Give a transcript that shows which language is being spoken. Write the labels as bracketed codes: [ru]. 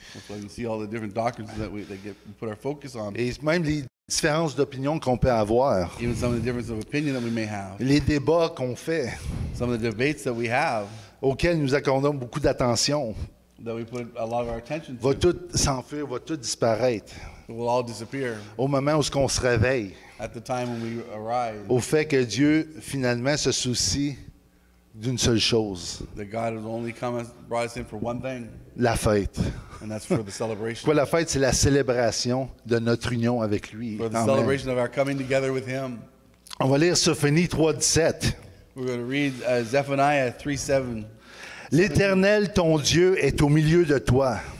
[en] That's why you see all the different doctrines that we put our focus on. [fr] et même les différences d'opinion qu'on peut avoir, [en] Even some of the difference of opinion that we may have. [fr] les débats qu'on fait, [en] Some of the debates that we have [fr] auxquels nous accordons beaucoup d'attention, [en] that we put a lot of our attention [fr] va [en] to, [fr] tout s'enfuir, va tout disparaître [en] it will all disappear [fr] au moment où on se réveille, [en] at the time when we arrive. [fr] au fait que Dieu, finalement, se soucie d'une seule chose, [en] That God has only brought us in for one thing, [fr] la fête. [en] and that's for the celebration. [fr] Quoi, la fête, c'est la célébration de notre union avec lui. [en] For the Amen. celebration of our coming together with Him. [fr] On va lire Sophonie 3,17. [en] We're going to read Zephaniah 3:7. [fr] L'Éternel, ton Dieu, est au milieu de toi.